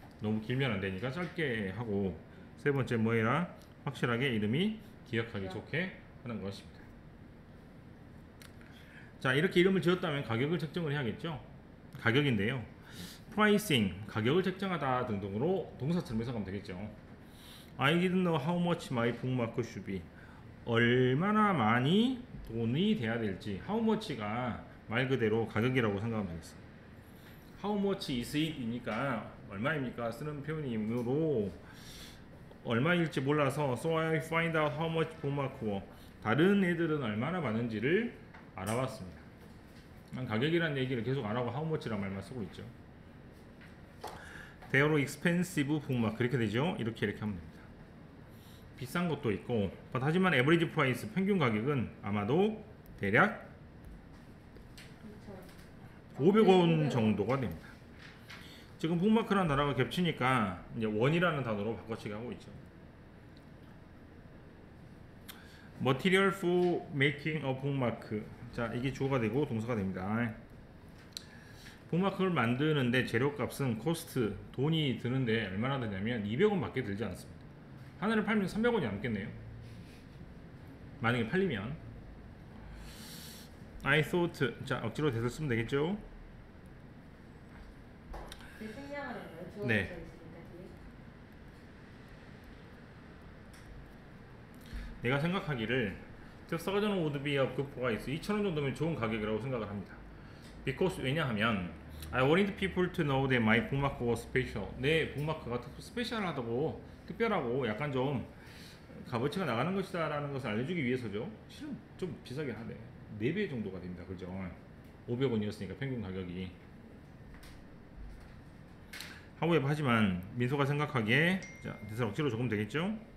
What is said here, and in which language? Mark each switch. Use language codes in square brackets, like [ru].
[ko] 너무 길면 안 되니까 짧게 하고 세 번째 뭐 해라? 확실하게 이름이 기억하기 좋게 하는 것입니다. 자, 이렇게 이름을 지었다면 가격을 책정을 해야겠죠. 가격인데요. pricing, 가격을 책정하다 등등으로 동사처럼 해석하면 되겠죠. [en] I didn't know how much my bookmark should be. [ko] 얼마나 많이 돈이 돼야 될지 how much가 말 그대로 가격이라고 생각하면 되겠습니다. [en] how much is it [ko] 이니까 얼마입니까 쓰는 표현이므로 얼마일지 몰라서 [en] so I find out how much bookmark were. [ko] 다른 애들은 얼마나 받는지를 알아봤습니다. 난 가격이라는 얘기를 계속 안 하고 how much란 말만 쓰고 있죠. [en] They are expensive bookmark [ko] 그렇게 되죠. 이렇게 하면 됩니다. 비싼 것도 있고 하지만 average price 평균 가격은 아마도 대략 500원 정도가 됩니다. 지금 북마크라는 단어가 겹치니까 이제 원이라는 단어로 바꿔치기 하고 있죠. [en] Material for making a bookmark. [ko] 자, 이게 주어가 되고 동사가 됩니다. 북마크를 만드는데 재료값은 코스트, 돈이 드는데 얼마나 드냐면 200원 밖에 들지 않습니다. 하나를 팔면 300원이 남겠네요. 만약에 팔리면 [en] I thought. [ko] 자, 억지로 대서 쓰면 되겠죠. 생략하는 거예요? 주어져 네. 있으니까 뒤에. 내가 생각하기를 [en] The surgeon would be a good price. [ko] 2,000원 정도면 좋은 가격이라고 생각을 합니다. [en] Because [ko] 왜냐하면 [en] I wanted people to know that my bookmark was special. [ko] 내 북마크가 스페셜하다고 특별하고 약간 좀 값어치가 나가는 것이다 라는 것을 알려주기 위해서죠. 실은 좀 비싸긴 하네. 4배 정도가 됩니다. 그죠? 500원이었으니까 평균 가격이. 하우에버 하지만 민소가 생각하기에 자, 대사 억지로 조금 되겠죠?